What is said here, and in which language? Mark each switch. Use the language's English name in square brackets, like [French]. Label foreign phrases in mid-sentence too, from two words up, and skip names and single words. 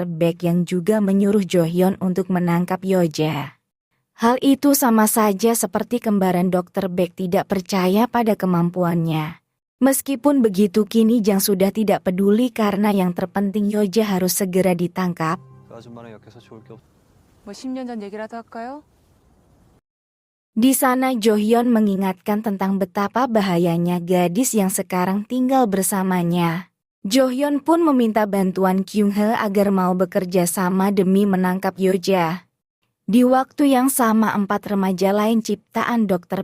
[Indonesian] Baek yang juga menyuruh Jo-hyun untuk menangkap Yoja. Hal itu sama saja seperti kembaran Dr. Baek tidak percaya pada kemampuannya. Meskipun begitu kini Jang sudah tidak peduli karena yang terpenting Yoja harus segera ditangkap. [Korean] 그 아줌마랑 약해서 좋을 게 없. 뭐 10년 전 얘기라도 할까요? [Indonesian] Di sana Jo-hyun mengingatkan tentang betapa bahayanya gadis yang sekarang tinggal bersamanya. Jo-hyun pun meminta bantuan Kyung-hae agar mau bekerja sama demi menangkap Yoja. Di waktu yang sama 4 remaja lain ciptaan Dr.